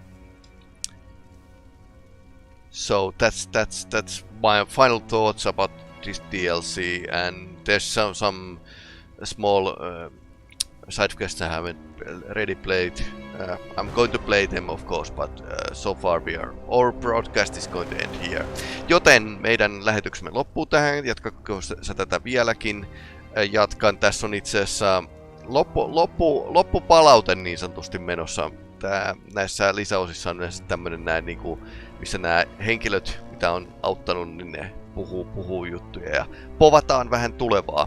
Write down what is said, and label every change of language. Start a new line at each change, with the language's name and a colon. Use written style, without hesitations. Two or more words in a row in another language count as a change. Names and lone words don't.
English: So that's my final thoughts about this DLC, and there's some small side quests I haven't already played. I'm going to play them of course, but so far our broadcast is going to end here.
Finnish: Joten meidän lähetyksemme loppuu tähän. Jatkako sä tätä vieläkin? Jatkan. Tässä on itse asiassa loppupalaute niin sanotusti menossa. Näissä lisäosissa on yleensä tämmönen näin niinku, missä nämä henkilöt, mitä on auttanut, niin ne puhuu juttuja ja povataan vähän tulevaa.